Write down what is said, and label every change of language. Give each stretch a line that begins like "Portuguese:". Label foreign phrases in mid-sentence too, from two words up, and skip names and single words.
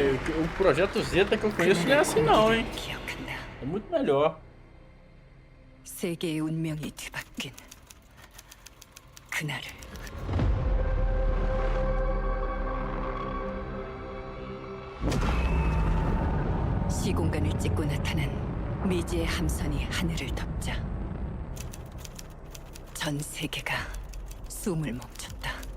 Portuguese: O Projeto Zeta que eu conheço não é assim não, hein? É muito melhor.
Korean: 세계의 운명이 뒤바뀐 그날을. 시공간을 찍고 나타난 미지의 함선이 하늘을 덮자 전 세계가 숨을 멈췄다.